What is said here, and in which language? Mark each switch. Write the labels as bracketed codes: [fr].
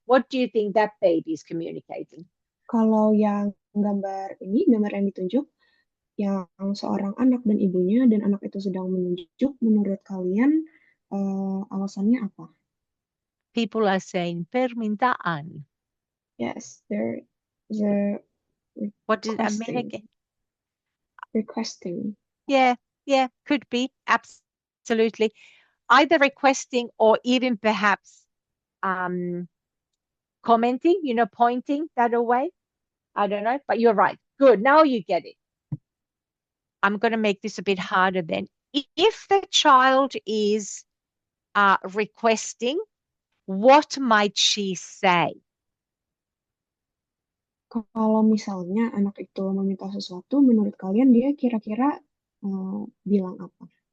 [en] What do you think that baby is communicating? [id] Kalau yang gambar yang ditunjuk, yang seorang anak dan ibunya, dan anak itu sedang menunjuk, menurut kalian alasannya apa? [en] People are saying permintaan. Yes, they're What does that mean requesting. again? Requesting. Yeah, could be. Absolutely. Either requesting or even perhaps commenting, pointing that away. I don't know, but you're right. Good. Now you get it. I'm going to make this a bit harder then. If the child is requesting, what might she say? [id] Kalau misalnya anak itu meminta sesuatu, menurut kalian dia kira-kira bilang apa?